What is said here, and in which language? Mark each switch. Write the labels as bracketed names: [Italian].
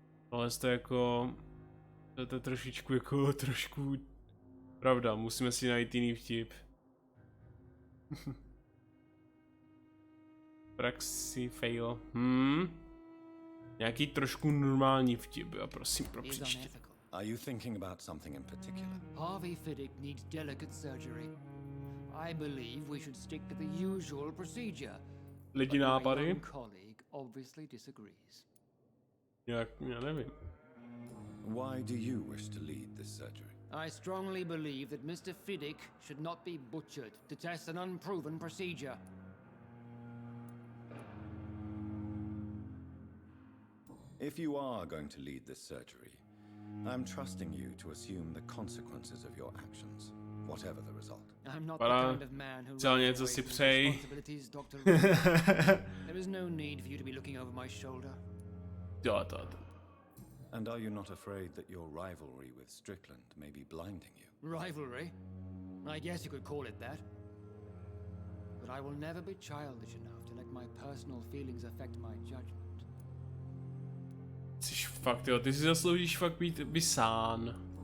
[Czech] Ale to jako... To je trošičku jako trošku... Pravda, musíme si najít jiný vtip. Praxi [English] fail. [Czech] Nějaký trošku normální vtip, a prosím pro příště. [English] Are you thinking about something in particular? Harvey Fiddick needs delicate surgery. I believe we should stick to the usual procedure. [Czech] Lidi nápady? [English] My young colleague obviously disagrees. [Czech] Já nevím. [English] Why do you wish to lead this surgery? I strongly believe that Mr. Fiddick should not be butchered to test an unproven procedure. If you are going to lead this surgery, I'm trusting you to assume the consequences of your actions, whatever the result. I'm not the kind of man who runs away from responsibilities, Dr. Reed. There is no need for you to be looking over my shoulder. And are you not afraid that your rivalry with Strickland may be blinding you? Rivalry? I guess you could call it that. But I will never be childish enough to let my personal feelings affect my judgment. [Czech] Jsi fakt, jo, ty si zasloužíš fakt být vysán.